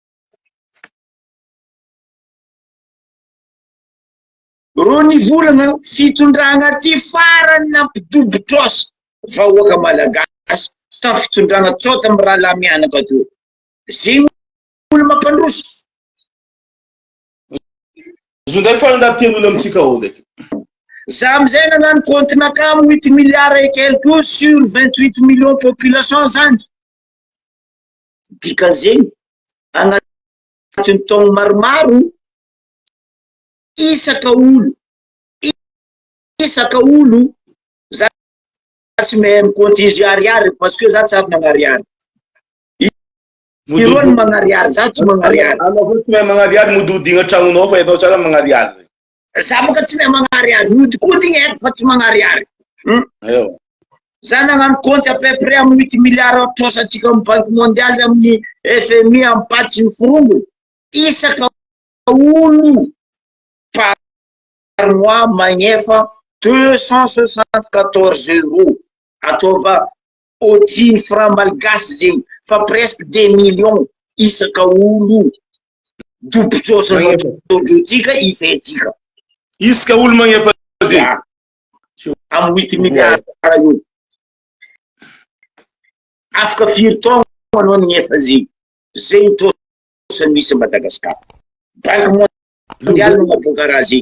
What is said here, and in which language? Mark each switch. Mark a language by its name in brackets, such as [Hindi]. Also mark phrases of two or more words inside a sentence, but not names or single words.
[Malagasy] ro nivolagna fitondragna ty farany nampidobotrosa vahoaka malagasy ta fitondragna tsota amy raha la mianaka teo zegny olo mampandroso zo ndraiky farany tian'olo amitsika ao ndraiky za amizay nagnano comptenaka amy [French] 8 milliards et quelque sur 28 millions population [Malagasy] zany dika zegny agnatin'ny taogno maromaro isaka olo za tsy mahay miconte izy ariary [French] parce que [Malagasy] za tsy avy nagnariary ireo ny magnariary za tsy magnariary anao tsy mahay magnariary mododigna tragnonao fa ianao tsara magnariary za moka tsy mahay magnariary modikodiny haiko fa tsy magnariary za nagnano [French] compte à peu près [Malagasy] amy 8 milliards trosatsika amy [French] banque mondiale [Malagasy] amin'ny FMI amy paty ny forongo isaka olo [French] par mois [Malagasy] magnefa 274 euros atova [French] au-dessus franc malgasy [Malagasy] zegny fa [French] presque 2 millions [Malagasy] isaka olo dobotrosandrotsika ifetsika isaka olo magnefa zegny amy 8 milliards io afaka firy taogno anao nignefa zegny zegny trosany misy Madagasikara [French] banque mondiale [Malagasy] no maboaka raha zegny